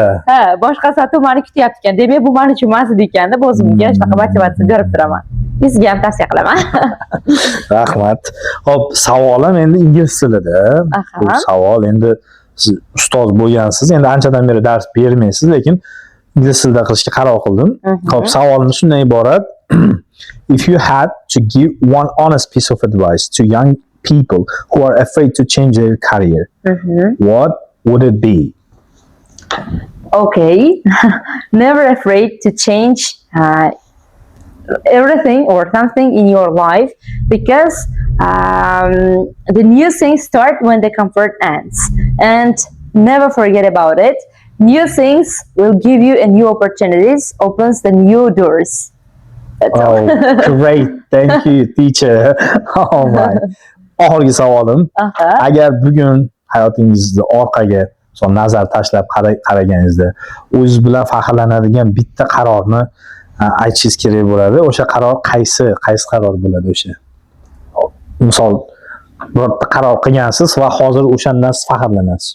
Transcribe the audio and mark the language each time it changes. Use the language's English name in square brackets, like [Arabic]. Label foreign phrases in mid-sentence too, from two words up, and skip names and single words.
[Uzbek] Boshqa sotuv meni kutyapti ekan. Demak, bu men uchun mas'ul ekan deb o'zimga shunaqa motivatsiya berib turaman. Sizga ham tavsiya qilaman. Rahmat. Xo'p, savolim endi ingliz tilida. Bu savol endi siz ustoz bo'lgansiz, endi anchadan beri dars bermaysiz, lekin ingliz tilida qilishga qaror qildim. Xo'p, savolimiz shundan iborat. [English] If you had to give one honest piece of advice to young people who are afraid to change their career, what would it be? Okay, never afraid to change everything or something in your life, because the new things start when the comfort ends, and never forget about it. New things will give you a new opportunities, opens the new doors. Great. Thank you, teacher. Oh my. [Uzbek] oxirgi savolim. Aha. Agar bugun hayotingizni orqaga nazar tashlab qaraganingizda o'zingiz bilan faxrlanadigan bitta qarorni aytishingiz kerak bo'ladi. O'sha qaror qaysi qaror bo'ladi o'sha? Misol birorta qaror qilgansiz va hozir o'shandan siz faxrlanasiz.